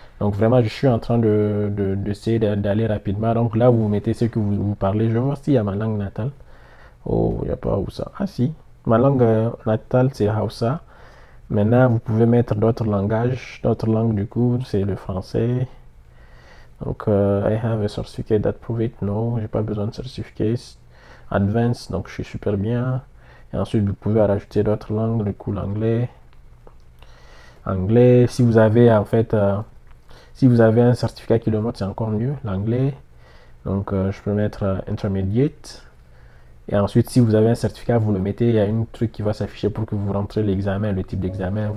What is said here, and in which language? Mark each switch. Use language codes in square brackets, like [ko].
[fr] Donc vraiment, je suis en train d'essayer d'aller rapidement. Donc là, vous mettez ce que vous parlez. Je vais voir s'il y a ma langue natale. Oh, il n'y a pas Hausa. Ah si, ma langue natale, c'est Hausa. Maintenant, vous pouvez mettre d'autres langages, d'autres langues du coup, c'est le français. [en] Donc, I have a certificate that prove it. [fr] Non, j'ai pas besoin de certificat. Advanced, donc je suis super bien. Et ensuite, vous pouvez rajouter d'autres langues, du coup, l'anglais. Anglais, si vous avez en fait, si vous avez un certificat qui le montre, c'est encore mieux, l'anglais. Donc, je peux mettre intermediate. Et ensuite, si vous avez un certificat, vous le mettez, il y a un truc qui va s'afficher pour que vous rentrez l'examen, le type d'examen.